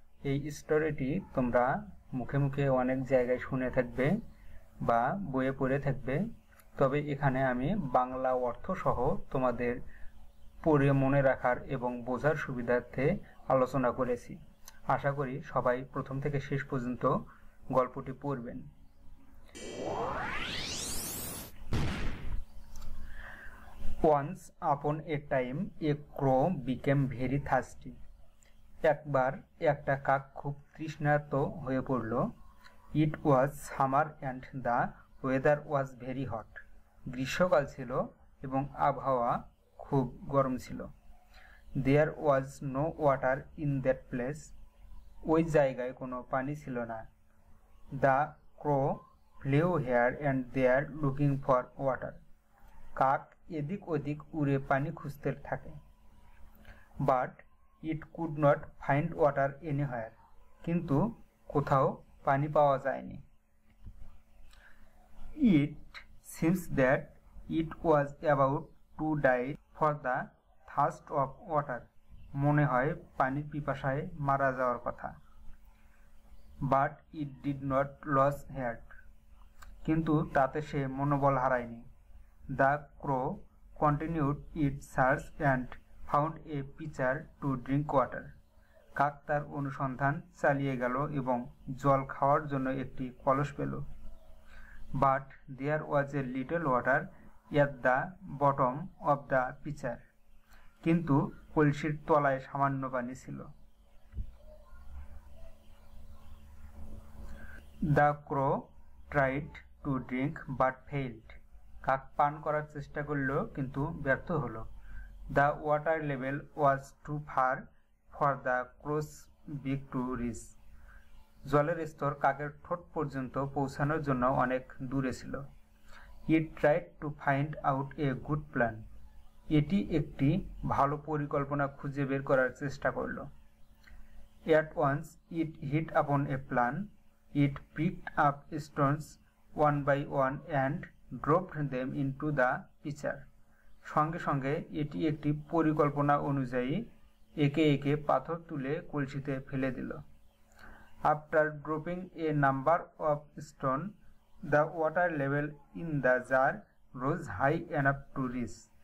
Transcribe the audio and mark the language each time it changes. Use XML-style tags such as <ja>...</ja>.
<bn>এই স্টোরিটি তোমরা মুখে মুখে অনেক জায়গায় শুনে থাকবে বা বইয়ে পড়ে থাকবে, তবে এখানে আমি বাংলা অর্থ সহ তোমাদের পড়ে মনে রাখার এবং বোঝার সুবিধার্থে আলোচনা করেছি। আশা করি সবাই প্রথম থেকে শেষ পর্যন্ত গল্পটি পড়বেন।</bn> <en>Once upon a time a crow became very thirsty.</en> <bn>একবার একটা কাক খুব তৃষ্ণার্ত হয়ে পড়ল।</bn> <en>It was summer and the weather was very hot.</en> <bn>গ্রীষ্মকাল ছিল এবং আবহাওয়া খুব গরম ছিল।</bn> <en>There was no water in that place.</en> <bn>ওই জায়গায় কোনো পানি ছিল না।</bn> <en>The crow flew here and there looking for water.</en> <bn>কাক এদিক ওদিক উড়ে পানি খুঁজতে থাকে।</bn> <en>But it could not find water anywhere.</en> <bn>কিন্তু কোথাও পানি পাওয়া যায়নি।</bn> <en>It seems that it was about to die for the thirst of water.</en> <bn>মনে হয় পানির পিপাসায় মারা যাওয়ার কথা।</bn> <en>But it did not lose heart.</en> <bn>কিন্তু তাতে সে মনোবল হারায়নি।</bn> <en>The crow continued its search and found a pitcher to drink water.</en> <bn>কাক তার অনুসন্ধান চালিয়ে গেল এবং জল খাওয়ার জন্য একটি কলস পেল।</bn> <en>But there was a little water at the bottom of the pitcher.</en> <bn>কিন্তু কলসির তলায় সামান্য পানি ছিল।</bn> <en>The crow tried to drink but failed.</en> <bn>কাক পান করার চেষ্টা করল কিন্তু ব্যর্থ হলো।</bn> <en>The water level was too far for the crow's beak to reach.</en> <bn>জলের স্তর কাকের ঠোঁট পর্যন্ত পৌঁছানোর জন্য অনেক দূরে ছিল।</bn> <en>It tried to find out a good plan.</en> <bn>এটি একটি ভালো পরিকল্পনা খুঁজে বের করার চেষ্টা করল।</bn> <en>At once it hit upon a plan. It picked up stones one by one and dropped them into the pitcher.</en> <bn>সঙ্গে সঙ্গে এটি একটি পরিকল্পনা অনুযায়ী একে একে পাথর তুলে কলসিতে ফেলে দিল।</bn> <en>After dropping a number of stones, the water level in the jar rose high enough to reach.</en>